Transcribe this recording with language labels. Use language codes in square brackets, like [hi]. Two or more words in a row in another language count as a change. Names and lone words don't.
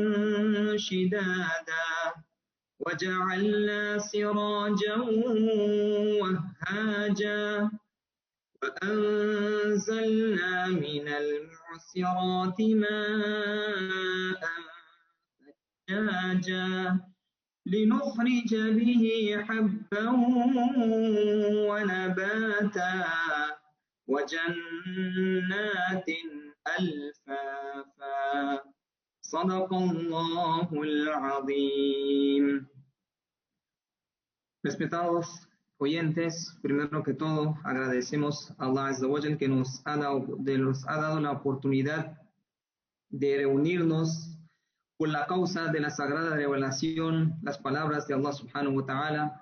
[ar] شدادا وجعلنا سراجا وهاجا وأنزلنا من المعصرات ماء ثجاجا لنخرج به حبا ونباتا وجنات ألفافا. صدق الله العظيم. [es] Respetados oyentes, primero que todo agradecemos a [ar] الله عز وجل [es] que nos ha dado la oportunidad de reunirnos por la causa de la sagrada revelación, las palabras de [ar] الله سبحانه وتعالى.